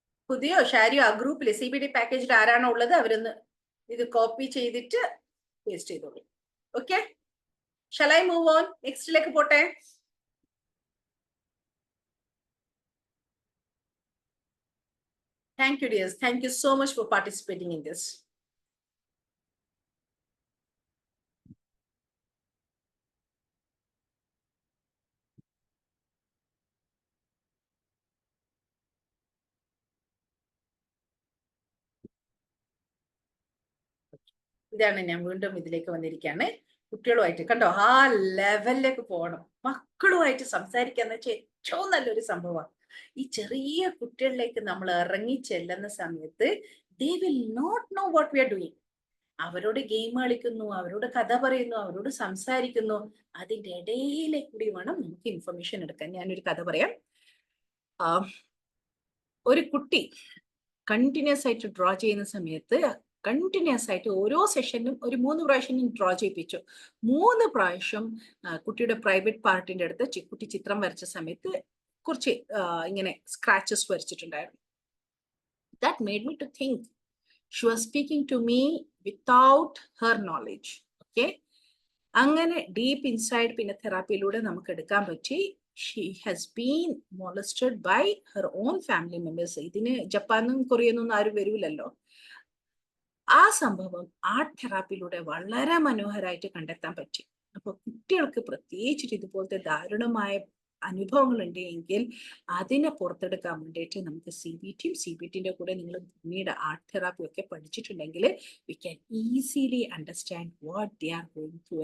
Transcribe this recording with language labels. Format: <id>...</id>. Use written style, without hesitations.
<ml>ഹുദയോ ഷാരിയോ ആ ഗ്രൂപ്പില് CBD പാക്കേജിൽ ആരാണോ ഉള്ളത് അവരൊന്ന് ഇത് കോപ്പി ചെയ്തിട്ട് പേസ്റ്റ് ചെയ്തോളൂ.</ml> <en>Okay, shall I move on?</en> <ml>നെക്സ്റ്റിലേക്ക് പോട്ടെ.</ml> <en>Thank you dears. Thank you so much for participating in this.</en> <ml>ഇതാണ് ഞാൻ വീണ്ടും ഇതിലേക്ക് വന്നിരിക്കുകയാണ്. കുട്ടികളുമായിട്ട് കണ്ടോ ആ ലെവലിലേക്ക് പോകണം. മക്കളുമായിട്ട് സംസാരിക്കാന്ന് വെച്ചാൽ ഏറ്റവും നല്ലൊരു സംഭവമാണ്. ഈ ചെറിയ കുട്ടികളിലേക്ക് നമ്മൾ ഇറങ്ങി ചെല്ലുന്ന സമയത്ത്</ml> <en>they will not know what we are doing.</en> <ml>അവരോട് ഗെയിം കളിക്കുന്നു, അവരോട് കഥ പറയുന്നു, അവരോട് സംസാരിക്കുന്നു. അതിന്റെ ഇടയിലെ കൂടി വേണം നമുക്ക് ഇൻഫർമേഷൻ എടുക്കാൻ. ഞാനൊരു കഥ പറയാം. ഒരു കുട്ടി കണ്ടിന്യൂസ് ആയിട്ട് ഡ്രോ ചെയ്യുന്ന സമയത്ത് കണ്ടിന്യൂസ് ആയിട്ട് ഓരോ സെഷനും ഒരു 3 പ്രാവശ്യം ഡ്രോ ചെയ്യിപ്പിച്ചു. 3 പ്രാവശ്യം കുട്ടിയുടെ പ്രൈവറ്റ് പാർട്ടിന്റെ അടുത്ത് കുട്ടി ചിത്രം വരച്ച സമയത്ത് കുറച്ച് ഇങ്ങനെ scratches വരച്ചിട്ടുണ്ടായിരുന്നു.</ml> <en>That made me to think she was speaking to me without her knowledge.</en> <ml>Okay, അങ്ങനെ ഡീപ്പ് ഇൻസൈഡ് പിന്നെ തെറാപ്പിയിലൂടെ നമുക്ക് എടുക്കാൻ പറ്റി.</ml> <en>She has been molested by her own family members.</en> <ml>ഇതിന് ജപ്പാനും കൊറിയനൊന്നും ആരും വരൂലല്ലോ. ആ സംഭവം ആർട്ട് തെറാപ്പിയിലൂടെ വളരെ മനോഹരമായിട്ട് കണ്ടെത്താൻ പറ്റി. അപ്പൊ കുട്ടികൾക്ക് പ്രത്യേകിച്ചിട്ട് ഇതുപോലത്തെ ദാരുണമായ അനുഭവങ്ങൾ ഉണ്ടെങ്കിൽ അതിനെ പുറത്തെടുക്കാൻ വേണ്ടിയിട്ട് നമുക്ക് CBTന്റെ കൂടെ നിങ്ങൾ പിന്നീട് ആർട്ട് തെറാപ്പി ഒക്കെ പഠിച്ചിട്ടുണ്ടെങ്കിൽ</ml> <en>We can easily understand what they are going through.</en>